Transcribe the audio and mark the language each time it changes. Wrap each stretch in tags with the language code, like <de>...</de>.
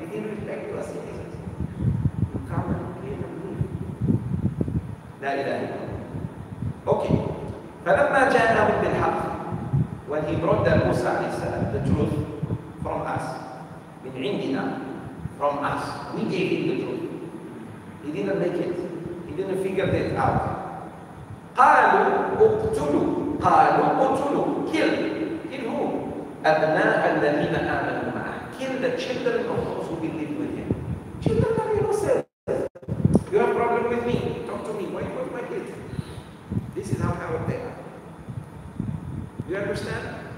<en>They didn't respect us citizens. You come and clean and leave.</en> <ar>La ilaha illallah.</ar> <en>Okay.</en> <ar>فَلَمَّا جَاءَهُمْ بِالْحَقِّ,</ar> <en>when he brought them Musa alayhi salam, the truth from us,</en> <ar>min indina,</ar> <en>from us, we gave him the truth. He didn't make it. He didn't figure it out.</en> <ar>قَالُوا اُقْتُلُوا قَالُوا اُقْتُلُوا</ar> <en>Kill. Kill who?</en> <ar>أَبْنَاءَ الَّذِينَ آمَنُوا مَعَهُ</ar> <en>Kill the children of those who believe with him. Children are innocent. You have a problem with me? Talk to me. Why you want my kids? This is how coward they are. Do you understand?</en>